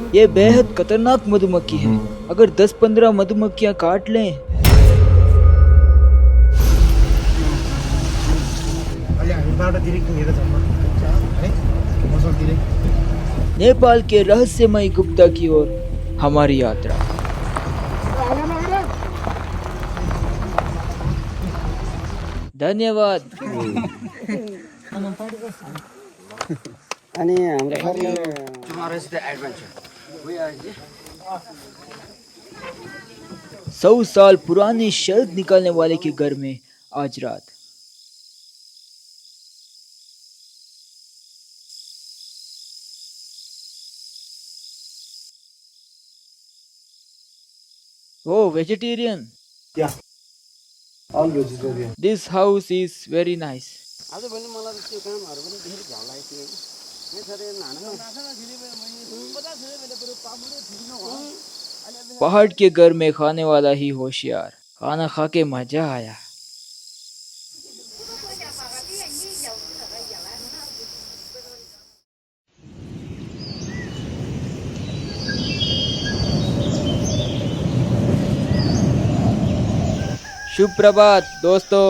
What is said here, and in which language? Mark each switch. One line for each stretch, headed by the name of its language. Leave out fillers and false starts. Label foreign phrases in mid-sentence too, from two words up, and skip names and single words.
Hindi: ये बेहद खतरनाक मधुमक्खी है। अगर 10-15 मधुमक्खियां काट लें। नेपाल के रहस्यमय गुप्ता की ओर हमारी यात्रा। धन्यवाद।
Nepali: अनि हाम्रो
English: tomorrow is the adventure
Hindi: 100 साल पुरानी शहद निकालने वाले के घर में आज रात।
English: Oh, vegetarian. Yeah, all vegetarian. This house is very nice.
Nepali: आज भने मलाई त त्यो कामहरु पनि धेरै झ्याउ लागेको थियो नि सर
Hindi: पहाड़ के घर में खाने वाला ही होशियार। खाना खा के मजा आया। शुभ प्रभात दोस्तों।